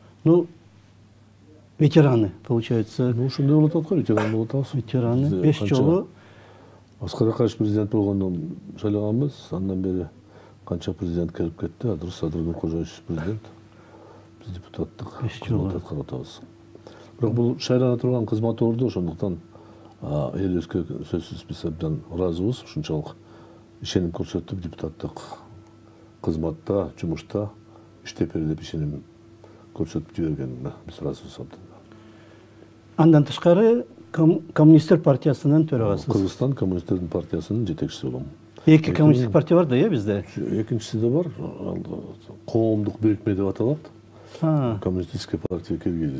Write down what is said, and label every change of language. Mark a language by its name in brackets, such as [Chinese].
[Russian] Ну, ветераны, получается. [Kyrgyz] Ну, ушундай болот аткан, ветеран болот атабыз. Ветераны 5 жолы. Аскар Акаевич президент болгондон шайланганбыз. Андан бери канча президент келип кетти. Азыр Садыр Нуркожоевич президент. Биз депутаттык кызмат аткарып атабыз. Бирок бул шайлана турган кызмат орду, ошондуктан элибизге сөзсүз биз абдан ыраазыбыз. Ушунчалык ишеним көрсөтүп депутаттык кызматта, жумушта иштеп бери деп ишеним көрсөтүп жибергенине биз ыраазыбыз абдан. Андан тышкары Коммунисттер партиясынын төрагасы. Кыргызстан коммунисттердин партиясынын жетекчиси болом. Эки коммунисттик партия бар да, бизде? Экинчиси да бар. Коомдук бирикме деп аталат. [Russian] Коммунистическая партия Киргизия.